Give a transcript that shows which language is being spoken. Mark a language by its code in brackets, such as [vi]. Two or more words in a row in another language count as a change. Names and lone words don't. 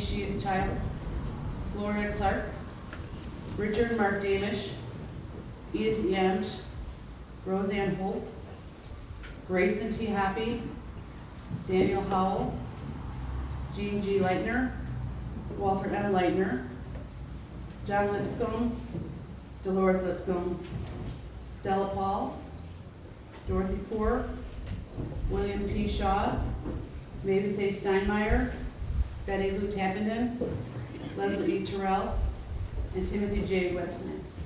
[en] Childs, Gloria Clark, Richard Mark Damish, Edith Yamsch, Roseanne Holtz, Grayson T. Hoppy, Daniel Howell, Jean G. Leitner, Walter M. Leitner, John Lipscomb, Dolores Lipscomb, Stella Paul, Dorothy Poor, William P. Shaw, Mavis A. Steinmeier, Betty Lou Tappenden, Leslie E. Terrell, and Timothy J. Westman.